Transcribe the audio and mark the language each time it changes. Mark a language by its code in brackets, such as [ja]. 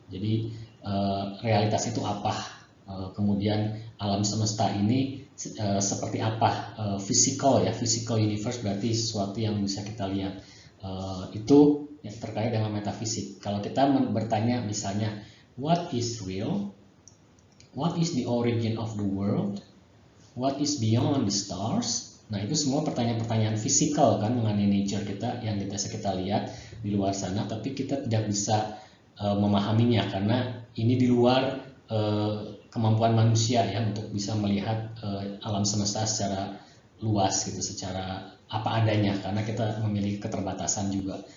[id] Jadi realitas itu apa, kemudian alam semesta ini seperti apa, physical universe berarti sesuatu yang bisa kita lihat. Itu yang terkait dengan metafisik. Kalau kita bertanya misalnya [en] what is real, what is the origin of the world, what is beyond the stars. [id] Nah itu semua pertanyaan-pertanyaan fisikal kan, mengenai nature kita yang biasa kita lihat di luar sana, tapi kita tidak bisa memahaminya karena ini di luar kemampuan manusia ya untuk bisa melihat alam semesta secara luas gitu, secara apa adanya, karena kita memiliki keterbatasan juga.